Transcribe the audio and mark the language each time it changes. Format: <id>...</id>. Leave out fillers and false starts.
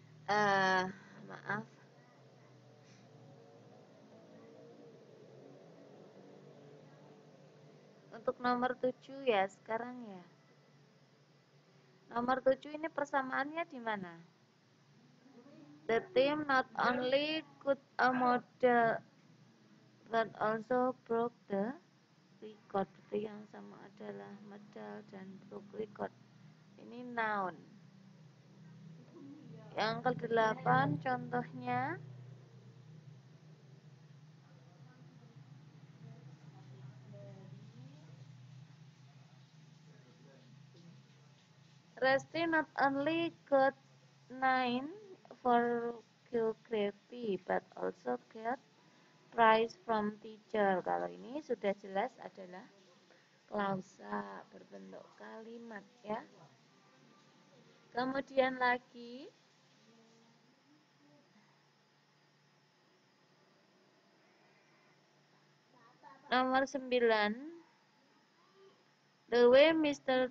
<id>Maaf. Untuk nomor 7 ya sekarang ya. Nomor 7 ini persamaannya di mana?</id> <en>The team not only could a model but also broke the record.</en> <id>Berarti yang sama adalah medal dan broke record. Ini noun. Yang ke-8 contohnya</id> <en>Resti not only got 9 for geography but also got prize from teacher.</en> <id>Kalau ini sudah jelas adalah klausa berbentuk kalimat ya. Kemudian lagi nomor 9.</id> <en>The way Mr.</en>